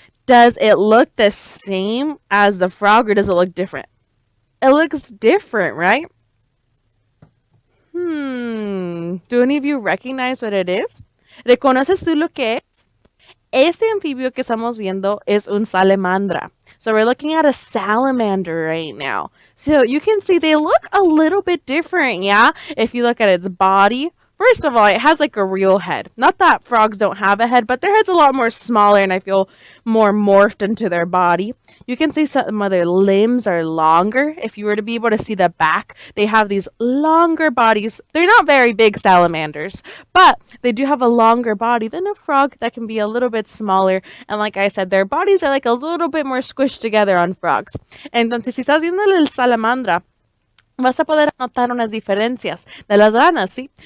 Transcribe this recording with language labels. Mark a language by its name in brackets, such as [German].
[English] Does it look the same as the frog or does it look different? It looks different, right? Do any of you recognize what it is? [Spanish] ¿Reconoces tú lo que es? Este anfibio que estamos viendo es un salamandra. [English] So we're looking at a salamander right now. So you can see they look a little bit different, yeah? If you look at its body, first of all, it has like a real head. Not that frogs don't have a head, but their head's a lot more smaller and I feel more morphed into their body. You can see some of their limbs are longer. If you were to be able to see the back, they have these longer bodies. They're not very big salamanders, but they do have a longer body than a frog that can be a little bit smaller. And like I said, their bodies are like a little bit more squished together on frogs. [Spanish] Entonces, si estás viendo el salamandra, vas a poder notar unas diferencias de las ranas, ¿sí?